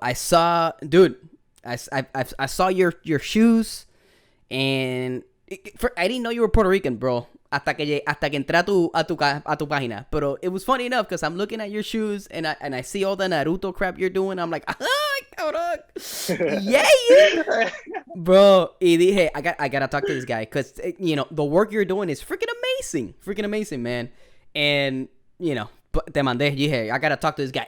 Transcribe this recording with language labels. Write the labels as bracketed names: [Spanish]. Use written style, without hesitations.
[English] I saw, dude, I saw your shoes, and I didn't know you were Puerto Rican, bro. [Spanish] Hasta que entré a tu página. Pero [English] it was funny enough because I'm looking at your shoes and I see all the Naruto crap you're doing. I'm like, cabrón. Yeah. Bro, [Spanish] y dije, [English] I gotta talk to this guy because, the work you're doing is freaking amazing. Freaking amazing, man. And, [Spanish] te mandé, dije, [English] I gotta talk to this guy.